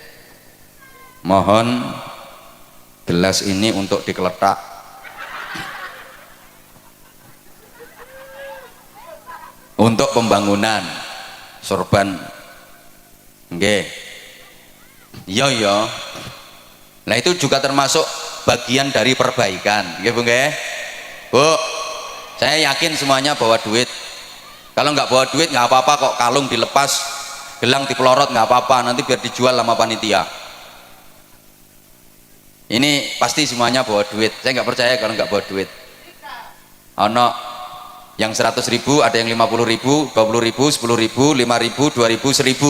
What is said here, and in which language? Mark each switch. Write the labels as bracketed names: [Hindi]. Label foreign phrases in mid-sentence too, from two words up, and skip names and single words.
[Indonesian] Mohon gelas ini untuk dikeletak. Untuk pembangunan sorban. Nggih. Iya. Nah, itu juga termasuk bagian dari perbaikan. [Javanese] Nggih, Bu nggih. [Indonesian] Bu, saya yakin semuanya bawa duit. Kalau nggak bawa duit nggak apa-apa kok, kalung dilepas, gelang dipelorot nggak apa-apa, nanti biar dijual sama panitia. Ini pasti semuanya bawa duit. Saya nggak percaya kalau nggak bawa duit. Ono yang 100.000, ada yang 50.000, 20.000, 10.000, 5.000, 2.000, 1.000.